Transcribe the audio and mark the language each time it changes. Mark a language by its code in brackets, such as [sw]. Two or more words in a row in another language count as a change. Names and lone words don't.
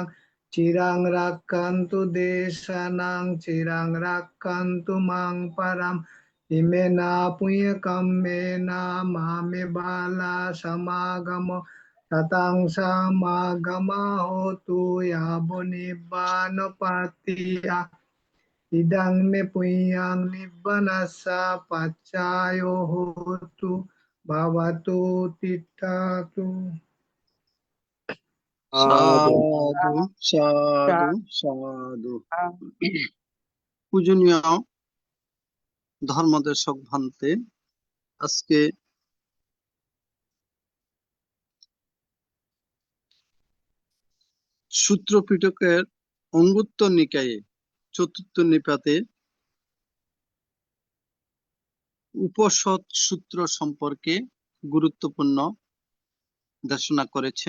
[pi] चिरं रक्षन्तु देशानं चिरं रक्षन्तु मां परम् इमेना पुण्यकम्मेन मामे बाला समागमो ततां समागमा होतु यावो निब्बानोपात्तिया इदं मे पुण्यं निब्बानस्य पच्चायो होतु भवतु तिष्ठतु। সাধু সাধু সাধু। [bn] পূজনীয় ধর্মদেশক ভান্তে, আজকে সূত্র পিটকের অঙ্গুত্তর নিকায়ে চতুর্থ নিপাতে উপসৎ সূত্র সম্পর্কে গুরুত্বপূর্ণ দেশনা করেছেন।